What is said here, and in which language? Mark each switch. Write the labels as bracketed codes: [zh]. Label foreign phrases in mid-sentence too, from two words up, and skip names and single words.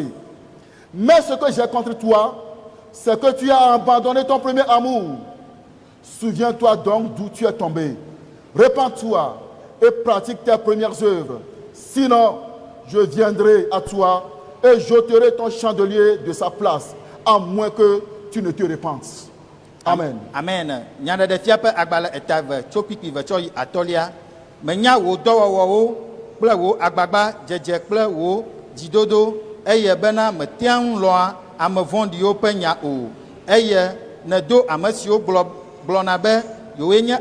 [fr] Mais ce que j'ai contre toi, c'est que tu as abandonné ton premier amour. Souviens-toi donc d'où tu es tombé. Repens-toi et pratique tes premières œuvres. Sinon, je viendrai à toi et j'ôterai ton chandelier de sa place, à moins que tu ne te repenses. Amen. Amen. [ee] Nyaɖeɖefia ƒe agbale etave tso pipi ve tsɔ yi atɔ̃lia. Menya wò dɔwɔwɔwo kple wò agbagba dzedze kple wò dzidodo, eye bena metea ŋu lɔ̃a ame vɔ̃ɖiwo ƒe nya o, eye nedo ame siwo gblɔna be yewoe nye